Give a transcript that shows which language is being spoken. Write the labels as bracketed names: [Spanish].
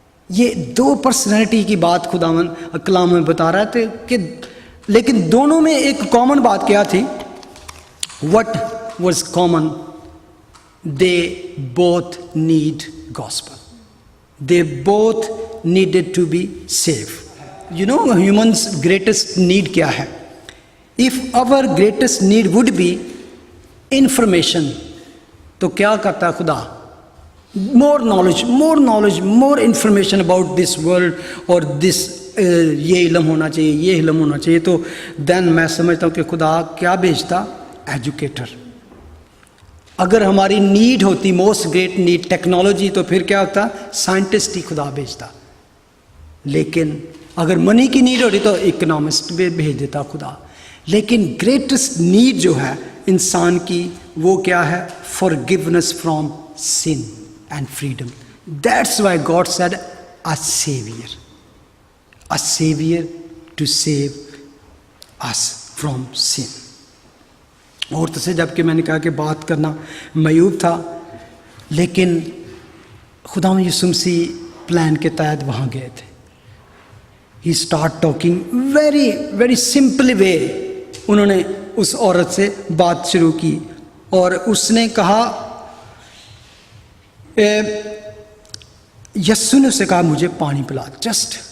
[Urdu] یہ دو پرسنالٹی کی بات خداوند کلام میں بتا رہا تھا کہ لیکن دونوں میں ایک کامن بات کیا تھی. [English] What was common, they both need gospel, they both needed to be save. You know humans greatest need [Urdu] کیا ہے؟ [English] if our greatest need would be information, [Urdu] تو کیا کرتا ہے خدا؟ [English] more knowledge, more information about this world اور this, [Urdu] یہ علم ہونا چاہیے, [English] یہ علم ہونا چاہیے. [Urdu] تو دین میں سمجھتا ہوں کہ خدا کیا بھیجتا؟ ایجوکیٹر. اگر ہماری نیڈ ہوتی [English] most great need technology, [Urdu] تو پھر کیا ہوتا؟ سائنٹسٹ ہی خدا بھیجتا. لیکن اگر منی کی نیڈ ہوتی تو اکنامسٹ بھی بھیج دیتا خدا. لیکن گریٹسٹ نیڈ جو ہے انسان کی وہ کیا ہے؟ [English] forgiveness from sin and freedom. That's why God said a savior to save us from sin. [Urdu] اور تو سے جب کہ میں نے کہا کہ بات کرنا معیوب تھا, لیکن خدا یسوع مسیح پلان کے تحت وہاں گئے تھے. [English] He start talking very very simple way. [Urdu] انہوں نے اس عورت سے بات شروع کی اور اس نے کہا, یسوع نے اسے کہا مجھے پانی پلا جسٹ.